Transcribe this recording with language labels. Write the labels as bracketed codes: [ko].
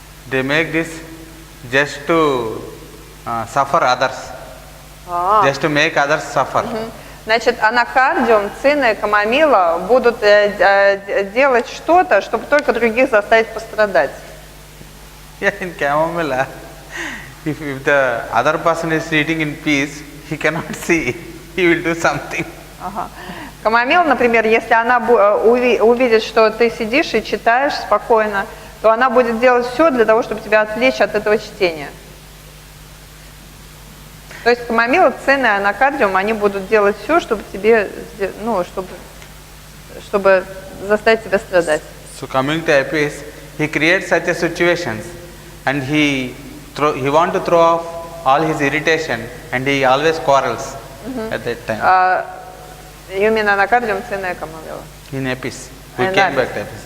[en] they make this just to suffer others, just to make others suffer. [ru] Значит, анакардиум, цина и камомила будут делать что-то, чтобы только других заставить пострадать. [en] Yeah, in chamomilla, if the other person is sitting in peace, he cannot see. He will do something. [ru] Камомила, например, если она увидит, что ты сидишь и читаешь спокойно, то она будет делать все для того, чтобы тебя отвлечь от этого чтения. То есть камомила, цина и анакардиум, они будут делать все, чтобы тебе, ну, чтобы заставить тебя страдать. [en] So coming to Apis, he creates such a situations, and he want to throw off all his irritation, and he always quarrels at that time. [ru] Именно анакардиум, цина и камомила. [en] In Apis, we came back to Apis.